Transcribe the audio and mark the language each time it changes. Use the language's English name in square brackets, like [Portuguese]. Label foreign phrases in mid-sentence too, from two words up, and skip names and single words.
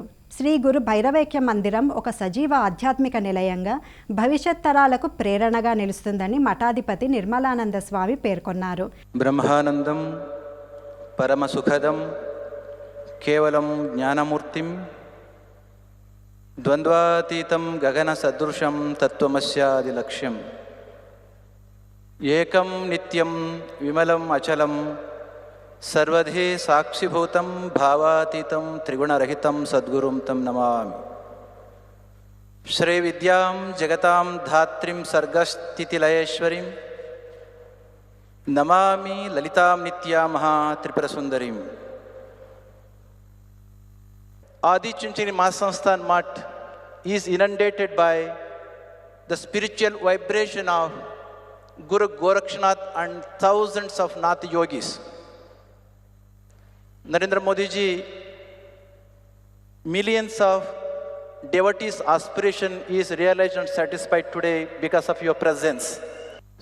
[Telugu] శ్రీ గురు భైరవైక్య మందిరం ఒక సజీవ ఆధ్యాత్మిక నిలయంగా భవిష్యత్ తరాలకు ప్రేరణగా నిలుస్తుందని మఠాధిపతి నిర్మలానంద స్వామి పేర్కొన్నారు. [Sanskrit] బ్రహ్మానందం పరమ సుఖదం కేవలం జ్ఞానమూర్తిం ద్వంద్వాతీతం గగన సదృశం తత్వమస్యాది లక్ష్యం ఏకం నిత్యం విమలం అచలం सर्वधि साक्षिभूतं भावातीतं त्रिगुणरहितं सद्गुरुं तं नमामि. श्रीविद्यां जगतां धात्रीं सर्गस्थितिलयेश्वरीं नमामि ललितां नित्यां महात्रिपुरसुंदरीं. [English] Adi Chunchanagiri Mahasangsthan Math is inundated by the spiritual vibration of Guru Gorakshnath and thousands of Nath yogis. Narendra Modi ji, millions of devotees' aspiration is realized and satisfied today because of your presence.